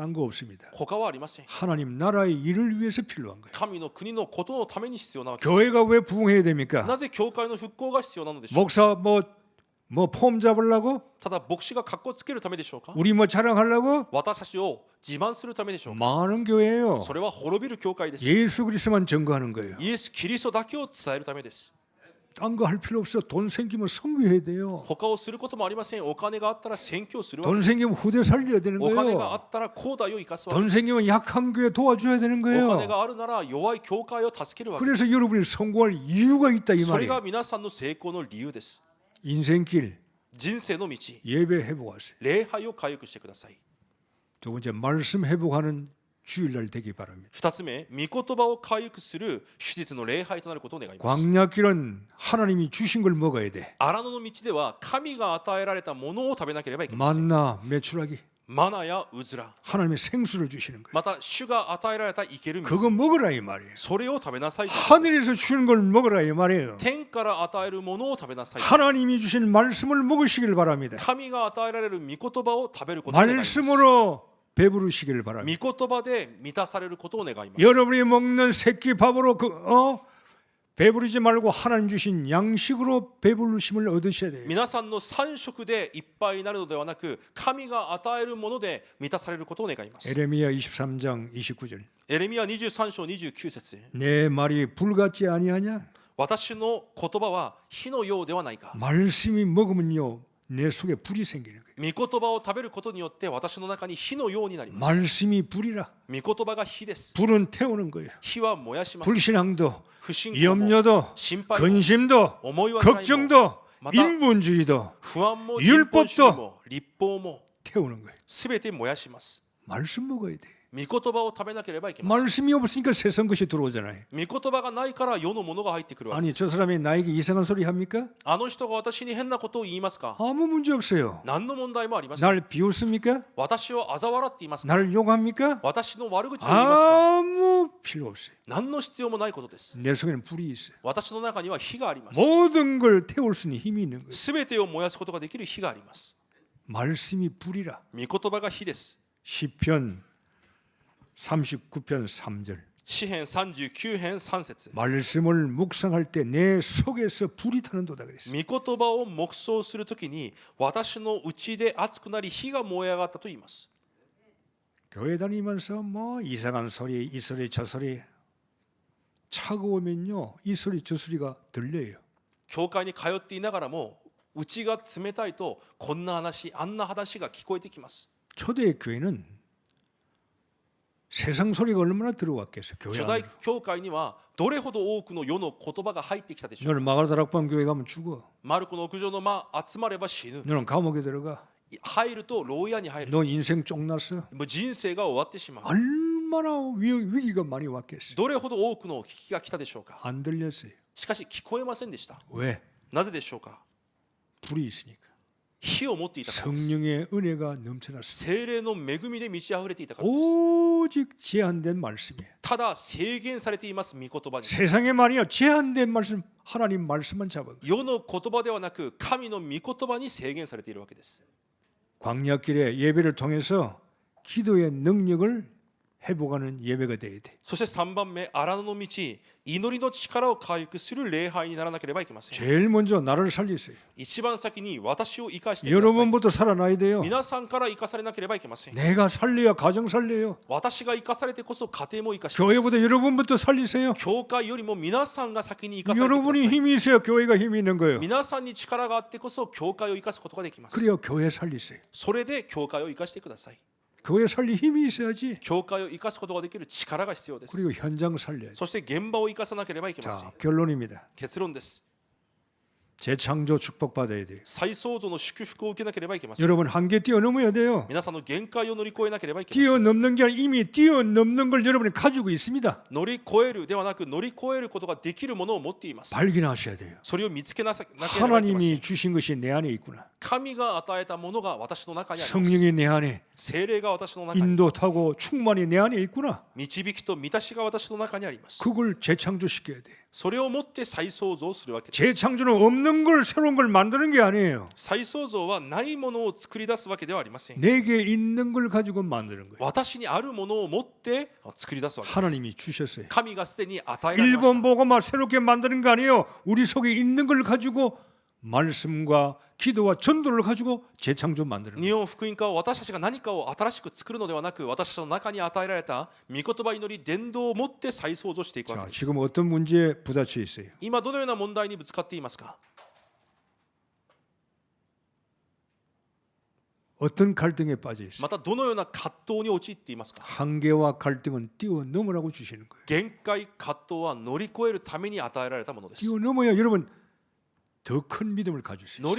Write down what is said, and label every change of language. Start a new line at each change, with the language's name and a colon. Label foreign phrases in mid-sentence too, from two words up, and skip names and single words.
Korean: 딴 거 없습니다.
Japanese: 他はありません
Korean: 하나님 나라의 일을 위해서 필요한 거예요.
Japanese: 神の国のことのために必要なわけです
Korean: 교회가 왜 부흥해야 됩니까?
Japanese: なぜ教会の復興が必要なのでしょう
Korean: 목사 폼 잡으려고?
Japanese: ただ牧師が格好つけるためでしょうか
Korean: 우리 자랑하려고?
Japanese: 私たちを自慢するためでしょうか
Korean: 많은 교회예요.
Japanese: それは滅びる教会です
Korean: 예수 그리스도만 증거하는 거예요.
Japanese: イエス・キリストだけを伝えるためです
Korean: 딴 거 할 필요 없어. 돈 생기면 선교해야 돼요.
Japanese: 他をすることもありませんお金があったら宣教するわけ
Korean: 돈
Japanese: です
Korean: 생기면 후대 살려야 되는
Japanese: お金があ
Korean: 거예요.
Japanese: ったら後代を生かすわけ
Korean: 돈
Japanese: です
Korean: 생기면 약한 교회 도와줘야 되는
Japanese: お金
Korean: 거예요.
Japanese: があるなら弱い教会を助けるわけ
Korean: 그래서 여러분이 성공할 이유가 있다 이
Japanese: それが
Korean: 말이에요.
Japanese: 皆さんの成功の理由です
Korean: 인생길
Japanese: 人生の道
Korean: 예배 회복하세요.
Japanese: 礼拝を回復してください
Korean: 두 번째 말씀 회복하는 주일날 되기 바랍니다.
Japanese: 2 つ目御言葉を回復する手術の礼拝となることを願います
Korean: 광야길은 하나님이 주신 걸 먹어야 돼.
Japanese: 荒野の道では神が与えられたものを食べなければいけません
Korean: 만나 메추라기
Japanese: マナやウズラ
Korean: 하나님의 생수를 주시는 거예요.
Japanese: また主が与えられた生ける水
Korean: 그거 먹으라 이 말이에요.
Japanese: それを食べなさいということです
Korean: 하늘에서 주는 걸 먹으라 이 말이에요.
Japanese: 天から与えるものを食べなさい
Korean: 하나님이 주신 말씀을 먹으시길 바랍니다.
Japanese: 神が与えられる御言葉を食べることを願います
Korean: 말씀으로 배부르시길 바랍니다.
Japanese: 御言葉で満たされることを願います
Korean: 여러분이 먹는 새끼 밥으로 배부르지 말고 하나님 주신 양식으로 배부르심을 얻으셔야 돼요.
Japanese: 皆さんの3食でいっぱいになるのではなく神が与えるもので満たされることを願います
Korean: 에레미야 23장 29절.
Japanese: エレミヤ23章29節
Korean: 내 말이 불 같지 아니하냐?
Japanese: 私の言葉は火のようではないか
Korean: 말씀이 먹으면요 내 속에 불이 생기는 거예요.
Japanese: 御言葉を食べることによって私の中に火のようになります
Korean: 말씀이 불이라.
Japanese: 御言葉が火です
Korean: 불은 태우는 거예요.
Japanese: 火は燃やします
Korean: 불신앙도
Japanese: 不信仰も
Korean: 염려도
Japanese: 心配も
Korean: 근심도
Japanese: 思い煩いも
Korean: 걱정도
Japanese: また
Korean: 인본주의도
Japanese: 不安も
Korean: 율법도
Japanese: 立法主義も立法も
Korean: 태우는 거예요.
Japanese: すべて燃やします
Korean: 말씀 먹어야 돼.
Japanese: 御言葉を食べなければいけません
Korean: 말씀이 없으니까 세상 것이 들어오잖아요.
Japanese: 御言葉がないから世のものが入ってくるわけ
Korean: 아니
Japanese: です
Korean: 저 사람이 나에게 이상한 소리 합니까?
Japanese: あの人が私に変なことを言いますか
Korean: 아무 문제 없어요.
Japanese: 何の問題もありません
Korean: 날 비웃습니까?
Japanese: 私を嘲笑っていますか
Korean: 날 욕합니까?
Japanese: 私の悪口を言いますか
Korean: 아무 필요 없어요.
Japanese: 何の必要もないことです
Korean: 내 속에는 불이 있어요.
Japanese: 私の中には火があります
Korean: 모든 걸 태울 수 있는 힘이 있는 거예요.
Japanese: すべてを燃やすことができる火があります
Korean: 말씀이 불이라.
Japanese: 御言葉が火です
Korean: 시편 39편 3절.
Japanese: 詩編39編3節
Korean: 말씀을 묵상할 때 내 속에서 불이 타는도다 그랬어요.
Japanese: 御言葉を黙想するときに私の内で熱くなり火が燃え上がったと言います
Korean: 교회 다니면서 뭐 이상한 소리 이 소리 저 소리 차가우면요 이 소리 저 소리가 들려요.
Japanese: 教会に通っていながらも内が冷たいとこんな話あんな話が聞こえてきます
Korean: 초대 교회는 세상 소리가 얼마나 들어왔겠어요. 교회
Japanese: 初代
Korean: 안으로.
Japanese: 教会にはどれほど多くの世の言葉が入ってきたでしょう
Korean: 너는 마가다락방 교회 가면 죽어.
Japanese: マルコの屋上の間集まれば死ぬ
Korean: 너는 감옥에 들어가.
Japanese: 入ると牢屋に入る
Korean: 너 인생 쫑났어.
Japanese: もう人生が終わってしまう
Korean: 얼마나 위기가 많이 왔겠어요.
Japanese: どれほど多くの危機が来たでしょうか
Korean: 안 들렸어요.
Japanese: しかし聞こえませんでした
Korean: 왜?
Japanese: なぜでしょうか
Korean: 불이 있으니까.
Japanese: 火を持っていたからです
Korean: 성령의 은혜가 넘쳐났어요.
Japanese: 聖霊の恵みで満ち溢れていたからです
Korean: 오직 제한된 말씀이에요.
Japanese: ただ制限されています御言葉に
Korean: 세상의 말이요 제한된 말씀 하나님 말씀만 잡은 거예요.
Japanese: 世の言葉ではなく神の御言葉に制限されているわけです
Korean: 광야길에 예배를 통해서 기도의 능력을 회복하는 예배가 돼야 돼.
Japanese: そして3番目、荒野の道、祈りの力を回復する礼拝にならなければいけません。
Korean: 제일 먼저 나를 살리세요.
Japanese: 一番先に私を生かしてください。
Korean: 여러분부터 살아나야 돼요.
Japanese: 皆さんから生かされなければいけません。
Korean: 내가 살려야 가정 살려요.
Japanese: 私が生かされてこそ家庭も生かします。
Korean: 교회보다 여러분부터 살리세요.
Japanese: 教会よりも皆さんが先に生かされてくだ
Korean: 여러분이
Japanese: さい。
Korean: 힘이 있어야 교회가 힘이 있는 거예요.
Japanese: 皆さんに力があってこそ教会を生かすことができます。
Korean: 그래야 교회 살리세요.
Japanese: それで教会を生かしてください。
Korean: 교회 살릴 힘이 있어야지.
Japanese: 教会を生かすことができる力が必要です。
Korean: 그리고 현장 살려야지.
Japanese: そして現場を生かさなければいけません。
Korean: 자, 결론입니다.
Japanese: 結論です。
Korean: 재창조 축복받아야 돼요.
Japanese: 再創造の祝福を受けなければいけません。
Korean: 여러분 한계 뛰어넘어야 돼요.
Japanese: 皆さんの限界を乗り越えなければいけません。
Korean: 뛰어넘는 게 아니라 이미 뛰어넘는 걸 여러분이 가지고 있습니다.
Japanese: 乗り越えるではなく乗り越えることができるものを持っています。
Korean: 발견하셔야 돼요.
Japanese: それを見つけなければいけません。
Korean: 하나님이 주신 것이 내 안에 있구나.
Japanese: 神が与えたものが私の中にあります。
Korean: 성령이 내 안에
Japanese: 聖霊が私の中に、
Korean: 인도하고 충만이 내 안에 있구나.
Japanese: 導きと満たしが私の中にあります。
Korean: 그걸 재창조시켜야 돼.
Japanese: それをもって再創造するわけです。
Korean: 재창조는 없는 걸 새로운 걸 만드는 게 아니에요.
Japanese: 再創造はないものを作り出すわけではありません。
Korean: 내게 있는 걸 가지고 만드는 거예요.
Japanese: 私にあるものを持って作り出すわけです。
Korean: 하나님이 주셨어요.
Japanese: 神がすでに与えられました。
Korean: 일본 복음화 새롭게 만드는 거 아니에요. 우리 속에 있는 걸 가지고 말씀과 기도와 전도를 가지고 재창조 만드는 거예요.
Japanese: 日本福音化は私たちが何かを新しく作るのではなく、私たちの中に与えられた御言葉祈り伝道を持って再創造していくわ
Korean: 자,
Japanese: けです。
Korean: 지금 어떤 문제에 부딪혀 있어요?
Japanese: 今どのような問題にぶつかっていますか？
Korean: 어떤 갈등에 빠져 있어요?
Japanese: またどのような葛藤に陥っていますか？
Korean: 한계와 갈등은 뛰어넘으라고 주시는 거예요.
Japanese: 限界葛藤は乗り越えるために与えられたものです。
Korean: 뛰어넘어야 여러분 더 큰 믿음을 가질 수 있어요.